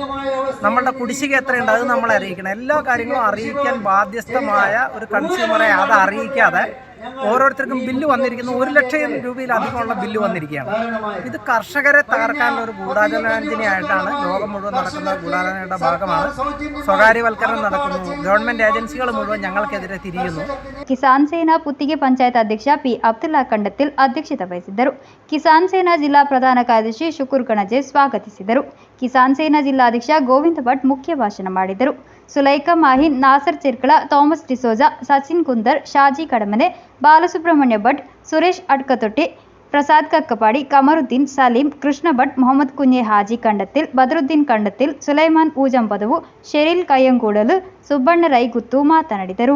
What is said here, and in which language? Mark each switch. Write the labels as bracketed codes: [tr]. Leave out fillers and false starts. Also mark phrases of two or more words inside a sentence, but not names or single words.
[ml] നമ്മളുടെ കുടിശ്ശിക എത്രയുണ്ട് അത് നമ്മൾ അറിയിക്കണം. എല്ലാ കാര്യങ്ങളും അറിയിക്കാൻ ബാധ്യസ്ഥമായ ഒരു കൺസ്യൂമറെ അത് അറിയിക്കാതെ ഓരോരുത്തർക്കും ബില്ല് വന്നിരിക്കുന്നു. 1 ലക്ഷം രൂപയിലധികമുള്ള ബില്ല് വന്നിരിക്കുകയാണ്. ഇത് കർഷകരെ തകർക്കാനുള്ള ഒരു ഗൂഢാലോചനയായിട്ടാണ് ലോകം മുഴുവൻ നടക്കുന്ന ഗൂഢാലോചനയുടെ ഭാഗമാണ്. സ്വകാര്യവൽക്കരണം നടക്കുന്നു. [en] government agencies [ml] മുഴുവൻ ഞങ്ങൾക്കെതിരെ തിരിയുന്നു. [kn] ಕಿಸಾನ್ ಸೇನಾ ಪುತ್ತಿಗೆ ಪಂಚಾಯತ್ ಅಧ್ಯಕ್ಷ ಪಿ ಅಬ್ದುಲ್ಲಾ ಕಂಡತಿಲ್ ಅಧ್ಯಕ್ಷತೆ ವಹಿಸಿದ್ದರು. ಕಿಸಾನ್ ಸೇನಾ ಜಿಲ್ಲಾ ಪ್ರಧಾನ ಕಾರ್ಯದರ್ಶಿ ಶುಕೂರ್ ಕಣಜೆ ಸ್ವಾಗತಿಸಿದರು. ಕಿಸಾನ್ ಸೇನಾ ಜಿಲ್ಲಾಧ್ಯಕ್ಷ ಗೋವಿಂದ ಭಟ್ ಮುಖ್ಯ ಭಾಷಣ ಮಾಡಿದರು. ಸುಲೈಖಾ ಮಾಹಿನ್, ನಾಸರ್ ಚಿರ್ಕಳ, ಥಾಮಸ್ ಡಿಸೋಜಾ, ಸಚಿನ್ ಕುಂದರ್, ಶಾಜಿ ಕಡಮನೆ, ಬಾಲಸುಬ್ರಹ್ಮಣ್ಯ ಭಟ್, ಸುರೇಶ್ ಅಡ್ಕತೊಟ್ಟಿ, ಪ್ರಸಾದ್ ಕಕ್ಕಪಾಡಿ, ಕಮರುದ್ದೀನ್, ಸಲೀಂ, ಕೃಷ್ಣ ಭಟ್, ಮೊಹಮ್ಮದ್ ಕುಂಜೆ ಹಾಜಿ ಕಂಡತಿಲ್, ಬದರುದ್ದೀನ್ ಕಂಡತಿಲ್, ಸುಲೈಮಾನ್ ಊಜಂಪದವು, ಶೆರಿಲ್ ಕಯ್ಯಂಗೂಡಲು, ಸುಬ್ಬಣ್ಣ ರೈಗುತ್ತು ಮಾತನಾಡಿದರು.